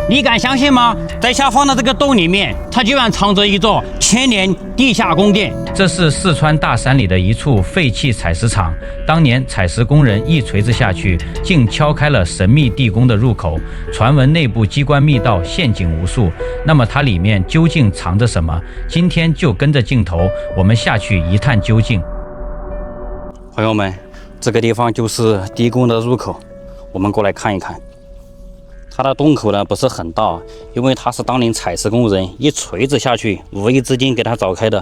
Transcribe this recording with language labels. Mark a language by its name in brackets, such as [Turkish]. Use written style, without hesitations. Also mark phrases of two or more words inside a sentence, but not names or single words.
[Chinese] 你敢相信嗎？在下方的這個洞裡面，它居然藏着一座1000年地下宮殿。這是四川大山裡的一處廢棄採石場，當年採石工人一錘子下去，竟敲開了神秘地宮的入口。傳聞內部機關密道，陷阱無數。那麼它裡面究竟藏着什麼？今天就跟着鏡頭，我們下去一探究竟。朋友們，這個地方就是地宮的入口，我們過來看一看。它的洞口呢不是很大，因為它是當年採石工人一錘子下去，无意之間給它鑿開的。